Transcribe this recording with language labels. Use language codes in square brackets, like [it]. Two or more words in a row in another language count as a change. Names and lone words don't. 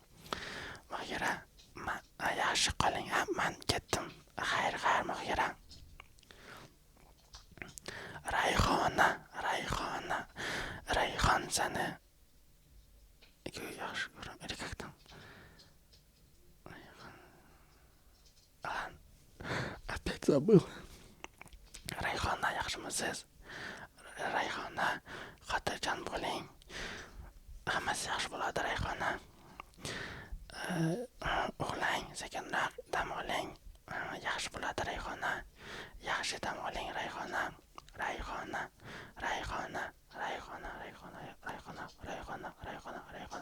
[uz] Yaxshi qoling, men ketdim. Xayr Mohira. seni yaxshi ko'raman. Erkakdan. Alan. [ru] Опять забыл. [uz] Rayhona, yaxshimisiz? Rayhona, xotirjam bo'ling. Hammasi yaxshi bo'ladi, Rayhona. Uxlang, sekinroq dam oling. Yaxshi bo'ladi, Rayhona. Yaxshi dam oling, Rayhona. Rayhona, Rayhona, Rayhona, Rayhona, Rayhona, Rayhona, Rayhona, Rayhona.